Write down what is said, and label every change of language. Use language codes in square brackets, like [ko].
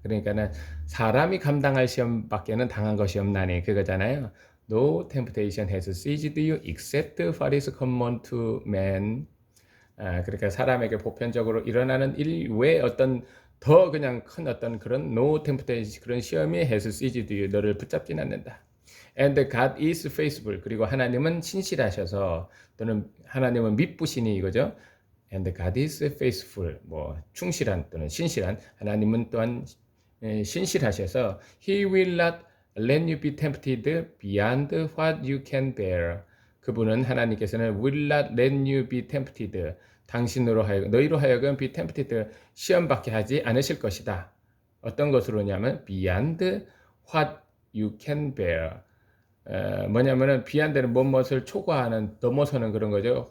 [ko] 그러니까는 사람이 감당할 시험밖에는 당한 것이 없나니 그거잖아요. [en] No temptation has seized you except what is common to man. [ko] 그러니까 사람에게 보편적으로 일어나는 일 외에 어떤 더 그냥 큰 어떤 그런 [en] no temptation [ko] 그런 시험이 [en] has seized you [ko] 너를 붙잡지는 않는다. [en] And God is faithful. [ko] 그리고 하나님은 신실하셔서 또는 하나님은 믿부시니 이거죠. [en] And God is faithful. [ko] 뭐 충실한 또는 신실한 하나님은 또한 신실하셔서 [en] He will not let you be tempted beyond what you can bear. [ko] 그분은 하나님께서는 [en] will not let you be tempted. [ko] 당신으로 하여금 너희로 하여금 [en] be tempted [ko] 시험 받게 하지 않으실 것이다. 어떤 것으로냐면 [en] beyond what you can bear. [ko] 뭐냐면은 beyond는 무엇을 초과하는 넘어서는 그런 거죠.